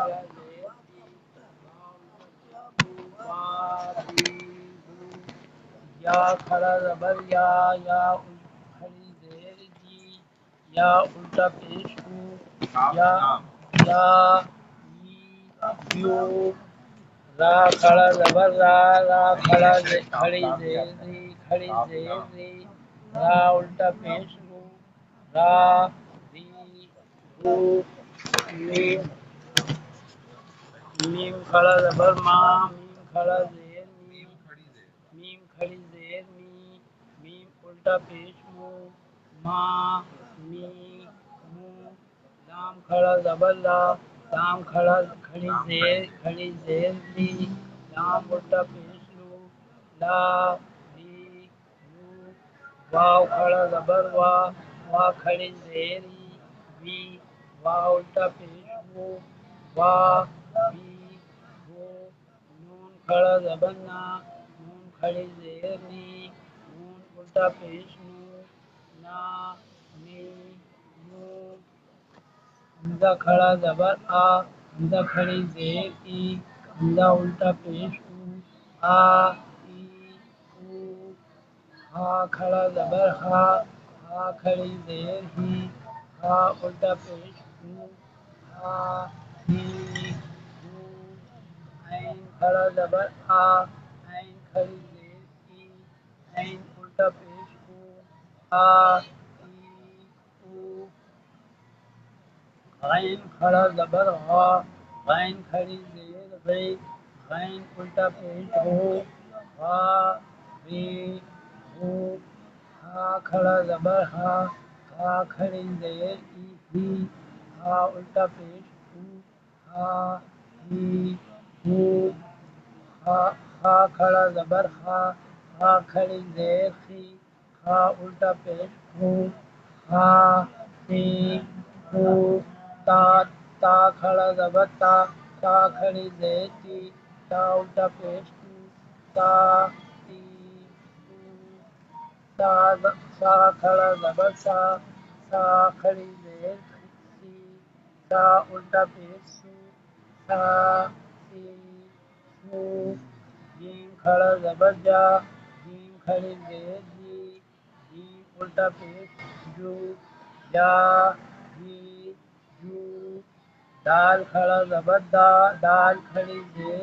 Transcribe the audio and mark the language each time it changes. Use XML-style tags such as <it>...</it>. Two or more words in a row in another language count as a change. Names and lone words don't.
<ur>یا کھڑا زبر یا کھڑی زیر جی یا الٹا پیش کو یا یا یو را کھڑا زبر را، را کھڑا کھڑی زیر ری، کھڑی زیر ری، را الٹا پیش رو، را ری رو، میم، میم کھڑا زبر ماں، میم کھڑا زیر میم، میم کھڑی زیر می، میم الٹا پیش مو، ماں می مو، لام کھڑا زبر لا، لام کھڑا کھڑی زیر لی، لام الٹا پیش لو، لا لی لو، واو کھڑا زبر وا، وا کھڑی زیر ای، وی، وا الٹا پیش وو، وا وی وو، نون کھڑا زبر نا، نون کھڑی زیر نی، نون الٹا پیش نو، نا نی نو، حمزہ کھڑا زبر آ، حمزہ کھڑی زیر ای، حمزہ الٹا پیش او، آ ای او، ہا کھڑا زبر ہا، ہا کھڑی زیر ہی، ہا الٹا پیش ہو، ہا ہی ہو، عین کھڑا زبر آ، عین کھڑی زیر ای، عین الٹا پیش او، آ ای او، غین کھڑا زبر غا، غین کھڑی زیر غی، غین الٹا پیش ہو، غا غی ہو، ہا کھڑا زبر ہا، ہا کھڑی زیر ای ہی، ہا الٹا پیش ہو، ہا ہی ہو، ہا کھڑا زبر ہا، ہا کھڑی زیر خی، ہا الٹا پیش ہو، ہا ہی ہو، تا، تا کھڑا زبر تا، تا کھڑی زیر تی، تا الٹا پیش تو، تا تی تو، سا کھڑا زبر سا، سا کھڑی زیر سی، سا الٹا پیش سو، سا سی سو، جیم کھڑا زبر جا، جیم کھڑی زیر جی، جیم الٹا پیش جو، جا جی جو، دال کھڑا زبر دا، دال کھڑی زیر</ur>